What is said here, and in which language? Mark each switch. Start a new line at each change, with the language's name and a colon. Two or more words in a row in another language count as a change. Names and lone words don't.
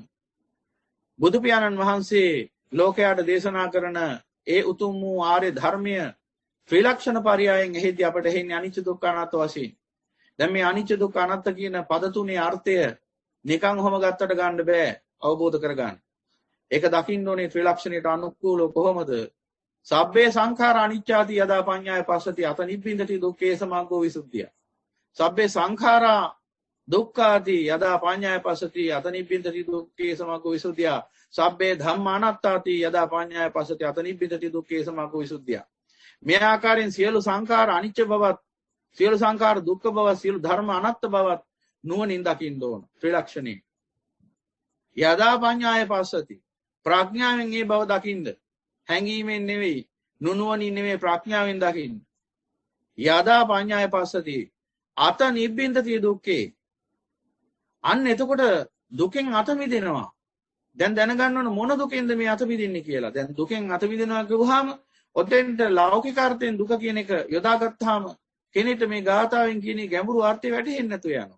Sinhala: බුදු පියාණන් වහන්සේ ලෝකයට දේශනා කරන ඒ උතුම් වූ ආර්ය ධර්මය ත්‍රිලක්ෂණ පරයයන් එහිදී අපට එන්නේ අනිච්ච දුක්ඛ අනාත්ම වශයෙන්. දැන් මේ අනිච්ච දුක්ඛ අනාත්ම කියන පද තුනේ අර්ථය නිකන් ඔහම ගත්තට ගන්න බෑ අවබෝධ කරගන්න. ඒක දකින්න ඕනේ ත්‍රිලක්ෂණයට අනුකූලව කොහොමද?
Pali: සබ්බේ සංඛාර අනිච්චාති යදා පඤ්ඤාය පස්සති අත නිබ්බින්දති දුක්ඛේ සමග්ගෝ විසුද්ධිය. සබ්බේ සංඛාරා දුක්ඛාති යදා පඤ්ඤාය පස්සති අත නිබ්බින්දති දුක්ඛේ සමග්ගෝ විසුද්ධිය. සබ්බේ ධම්මා අනාත්තාති යදා පඤ්ඤාය පස්සති අත නිබ්බින්දති දුක්ඛේ සමග්ගෝ විසුද්ධිය.
Sinhala: මේ ආකාරයෙන් සියලු සංඛාර අනිච්ච බවත්, සියලු සංඛාර දුක්ඛ බවත්, සියලු ධර්ම අනාත්ම බවත් නුවණින් දකින්න ඕන ත්‍රිලක්ෂණේ.
Pali: යදා පඤ්ඤාය පස්සති
Sinhala: ප්‍රඥාවෙන් මේ බව දකින්න. හැඟීමෙන් නෙවෙයි, නුනුවණින් නෙවෙයි ප්‍රඥාවෙන් දකින්න.
Pali: යදා පඤ්ඤාය පස්සති අත නිබ්බින්දති දුක්ඛේ.
Sinhala: අන්න එතකොට දුකෙන් අත මිදෙනවා. දැන් දැනගන්න ඕන මොන දුකෙන්ද මේ අත මිදෙන්නේ කියලා. දැන් දුකෙන් අත මිදෙනවා කිව්වහම ඔතෙන්ට ලෞකික අර්ථයෙන් දුක කියන එක යොදාගත්තාම කෙනෙක්ට මේ ගාථාවෙන් කියන ගැඹුරු අර්ථය වැටහෙන්නේ නැතු යනවා.